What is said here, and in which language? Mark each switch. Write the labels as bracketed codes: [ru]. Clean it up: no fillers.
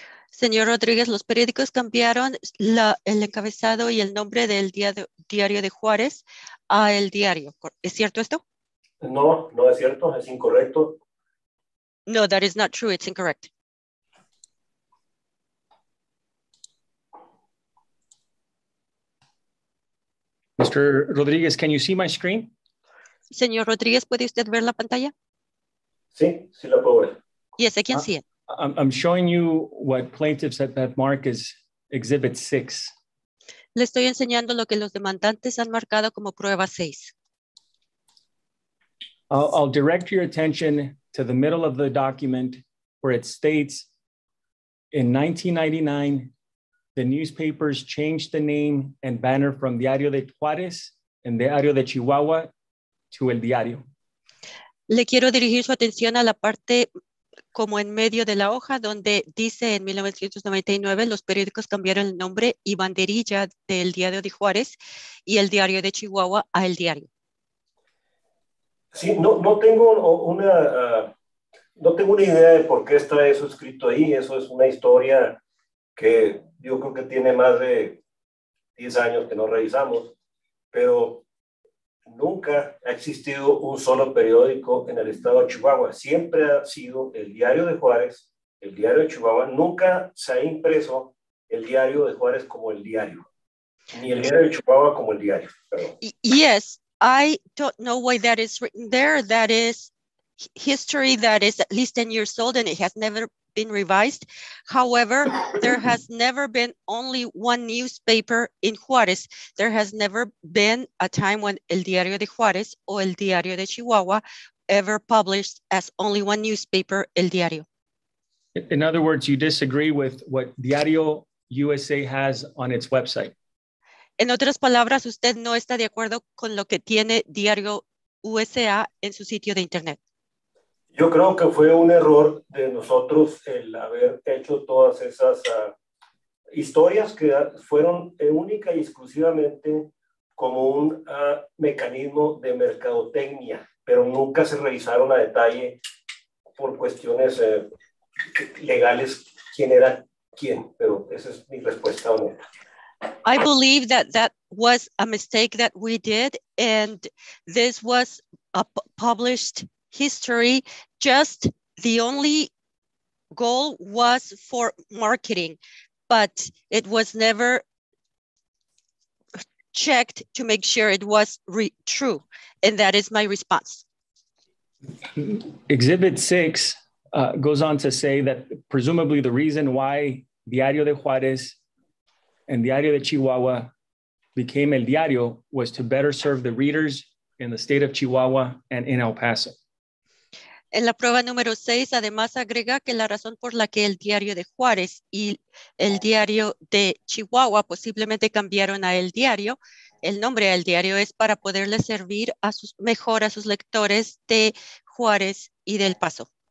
[es] Señor Rodríguez, los periódicos cambiaron el encabezado y el nombre del Diario de Juárez a El Diario. ¿Es cierto esto? No, no es cierto, es incorrecto. [en] No, that is not true. It's incorrect. Mr. Rodríguez, can you see my screen? [es] Señor Rodríguez, ¿puede usted ver la pantalla? Sí, sí la puedo ver. [en] Yes, I can see it. I'm showing you what plaintiffs have marked as Exhibit 6. [es] Le estoy enseñando lo que los demandantes han marcado como prueba 6. [en] I'll direct your attention to the middle of the document where it states, in 1999, the newspapers changed the name and banner from Diario de Juárez and Diario de Chihuahua to El Diario. [es] Le quiero dirigir su atención a la parte como en medio de la hoja donde dice en 1999 los periódicos cambiaron el nombre y banderilla del Diario de Juárez y el Diario de Chihuahua a El Diario. Sí, no tengo no tengo una idea de por qué está eso escrito ahí. Eso es una historia que yo creo que tiene más de 10 años que no revisamos, pero nunca ha existido un solo periódico en el estado de Chihuahua. Siempre ha sido el Diario de Juárez, el Diario de Chihuahua. Nunca se ha impreso el Diario de Juárez como el Diario, ni el Diario de Chihuahua como el Diario. Perdón. [en] Yes, I don't know why that is written there. That is history that is at least 10 years old and it has never been revised. However, there has never been only one newspaper in Juárez. There has never been a time when El Diario de Juárez or El Diario de Chihuahua ever published as only one newspaper, El Diario. In other words, you disagree with what Diario USA has on its website. [es] En otras palabras, usted no está de acuerdo con lo que tiene Diario USA en su sitio de internet. Yo creo que fue un error de nosotros el haber hecho todas esas historias que fueron única y exclusivamente como un mecanismo de mercadotecnia, pero nunca se revisaron a detalle por cuestiones legales quién era quién, pero esa es mi respuesta honesta. [en] I believe that was a mistake that we did, and this was a published history. Just the only goal was for marketing, but it was never checked to make sure it was true, and that is my response. Exhibit 6 goes on to say that presumably the reason why Diario de Juárez and Diario de Chihuahua became El Diario was to better serve the readers in the state of Chihuahua and in El Paso. [es] En la prueba número 6, además agrega que la razón por la que el Diario de Juárez y el Diario de Chihuahua posiblemente cambiaron a El Diario, el nombre a El Diario es para poderle servir mejor a sus lectores de Juárez y del Paso.